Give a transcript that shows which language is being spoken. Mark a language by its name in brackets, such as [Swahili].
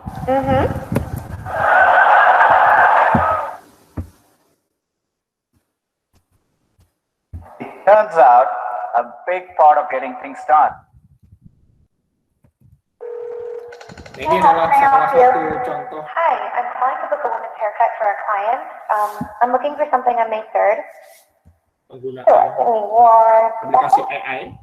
[English] Turns out, a big part of getting things done. [Indonesian] Ini adalah salah satu contoh. [English] Hi, I'm calling to book a women's haircut for a client. I'm looking for something on May 3rd. [Indonesian] Penggunaan aplikasi AI.